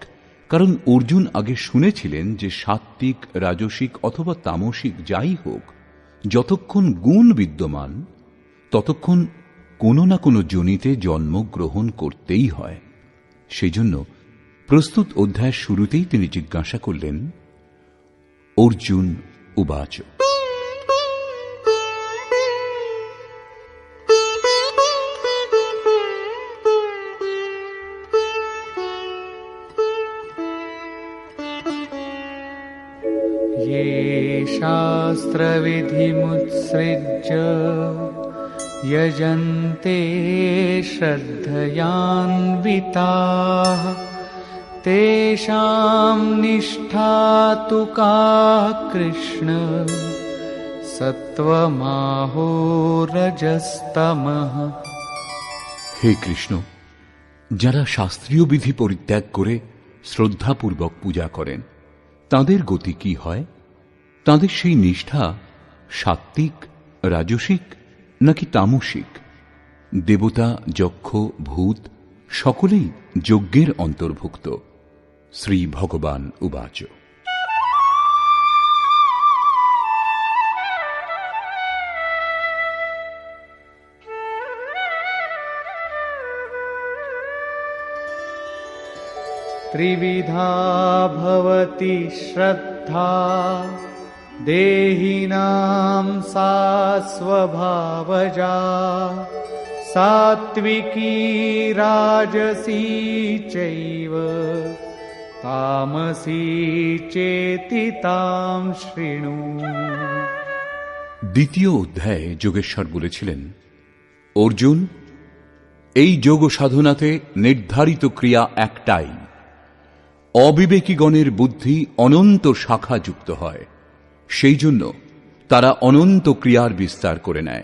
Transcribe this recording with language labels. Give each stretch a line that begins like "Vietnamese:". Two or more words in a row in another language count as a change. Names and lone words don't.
Bangla: কারণ অর্জুন আগে শুনেছিলেন যে সাত্ত্বিক, রাজসিক অথবা তামসিক যাই হোক, যতক্ষণ গুণ বিদ্যমান ততক্ষণ কোনো না কোনো যোনিতে জন্মগ্রহণ করতেই হয়। সেই জন্য প্রস্তুত অধ্যায়ের শুরুতেই তিনি জিজ্ঞাসা করলেন,
Sanskrit: अर्जुन उवाच, ये शास्त्रविधिमुत्सृज्य यजन्ते श्रद्धयान्विताः तेषां निष्ठा तु का कृष्ण सत्त्वमाहो रजस्तमः।
Bangla: হে কৃষ্ণ, যারা শাস্ত্রীয় বিধি পরিত্যাগ করে শ্রদ্ধাপূর্বক পূজা করেন, তাদের গতি কি হয়? তাদের সেই নিষ্ঠা সাত্ত্বিক, রাজসিক নাকি তামসিক? দেবতা, যক্ষ, ভূত সকলেই যজ্ঞের অন্তর্ভুক্ত।
Sanskrit: श्री भगवान उवाच, त्रिविधा भवति श्रद्धा देहिनां सा स्वभावजा सात्विकी राजसी चैव तामसी चेति तां शृणु।
Bangla: দ্বিতীয় অধ্যায়ে যোগেশ্বর বলেছিলেন, অর্জুন, এই যোগ সাধনাতে নির্ধারিত ক্রিয়া একটাই। অবিবেকীগণের বুদ্ধি অনন্ত শাখা যুক্ত হয়, সেই জন্য তারা অনন্ত ক্রিয়ার বিস্তার করে নেয়।